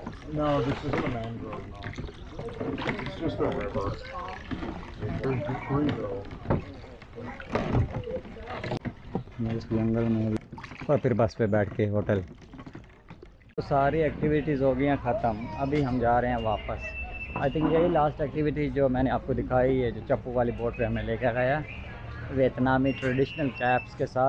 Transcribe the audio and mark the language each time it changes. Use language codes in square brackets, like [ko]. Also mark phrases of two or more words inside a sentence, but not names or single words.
[en] No, this isn't a mangrove. No. It's just a river. There's the tree though. [hi] इस जंगल में और फिर बस पे बैठ के होटल। तो सारी एक्टिविटीज़ हो गई हैं ख़त्म, अभी हम जा रहे हैं वापस। [en] I think [hi] यही [en] last activity [hi] जो मैंने आपको दिखाई है, जो चप्पू वाली बोट पे हमें लेकर गया [en] Vietnamese traditional caps [hi] के साथ।